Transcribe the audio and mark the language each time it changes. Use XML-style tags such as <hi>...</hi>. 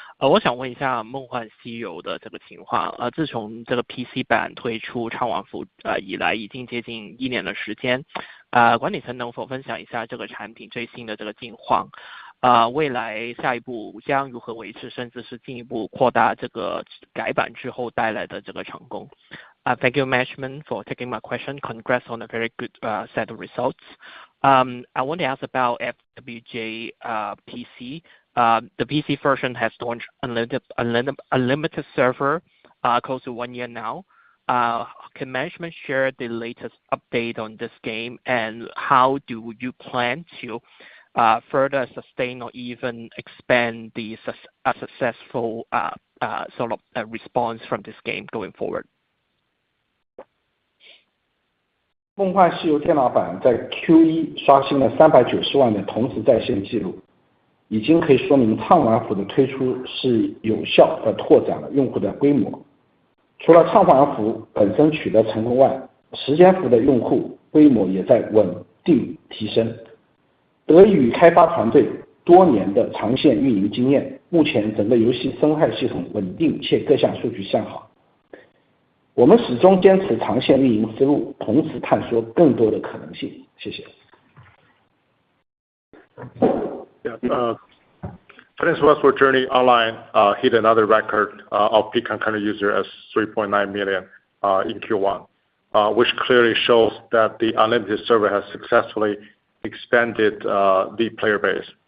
<zh>我想问一下梦幻西游的这个情况，自从这个 PC 版推出畅玩服以来，已经接近1年的时间，管理层能否分享一下这个产品最新的这个近况？未来下一步将如何维持，甚至是进一步扩大这个改版之后带来的这个成功？</zh> <en>Thank you, management, for taking my question. Congrats on a very good set of results. I want to ask about FWJ PC. The PC version has launched unlimited server close to 1 year now. Can management share the latest update on this game, and how do you plan to further sustain or even expand the successful sort of response from this game going forward?</en> <zh>梦幻西游电脑版在 Q1 刷新了390万的同时在线记录，已经可以说明畅玩服的推出是有效地拓展了用户的规模。除了畅玩服本身取得成功外，时间服的用户规模也在稳定提升。得益于开发团队多年的长线运营经验，目前整个游戏生态系统稳定且各项数据向好。我们始终坚持长线运营思路，同时探索更多的可能性。谢谢。</zh> <en>Chinese Westward Journey Online hit another record of peak concurrent user as 3.9 million in Q1, which clearly shows that the unlimited server has successfully expanded the player base.</en>